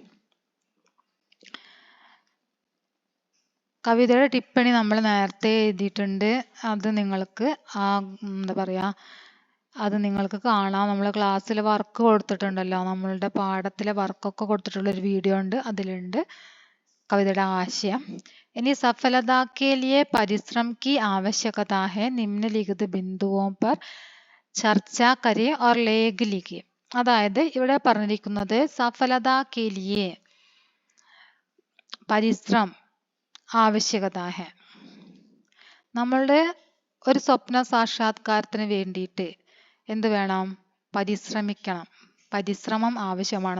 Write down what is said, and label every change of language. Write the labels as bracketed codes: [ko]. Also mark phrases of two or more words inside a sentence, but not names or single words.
[ml] കവിതയുടെ ടിപ്പണി നമ്മൾ നേരത്തെ എഴുതിയിട്ടുണ്ട്. അത് നിങ്ങൾക്ക് അത് നിങ്ങൾക്ക് കാണാം. നമ്മൾ ക്ലാസ്സിൽ വർക്ക് കൊടുത്തിട്ടുണ്ടല്ലോ, നമ്മളുടെ പാഠത്തിലെ വർക്കൊക്കെ കൊടുത്തിട്ടുള്ളൊരു വീഡിയോ ഉണ്ട്, അതിലുണ്ട് കവിതയുടെ ആശയം. [hi] ഇനി सफलता के लिए परिश्रम की आवश्यकता है निम्नलिखित बिंदुओं पर चर्चा करें और लेख लिखिए. [ml] അതായത് ഇവിടെ പറഞ്ഞിരിക്കുന്നത് [hi] सफलता के लिए परिश्रम आवश्यकता है. [ml] നമ്മളുടെ ഒരു സ്വപ്ന സാക്ഷാത്കാരത്തിന് വേണ്ടിയിട്ട് എന്ത് വേണം? പരിശ്രമിക്കണം, പരിശ്രമം ആവശ്യമാണ്.